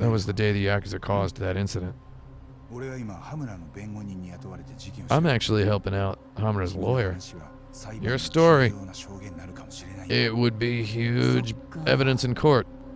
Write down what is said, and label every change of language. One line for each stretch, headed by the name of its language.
English: That was the day the Yakuza caused that incident.
Japanese: 俺は今羽村の弁護人に雇われて事件を。
English: I'm actually helping out Hamura's lawyer. Your story. It would be huge evidence in court.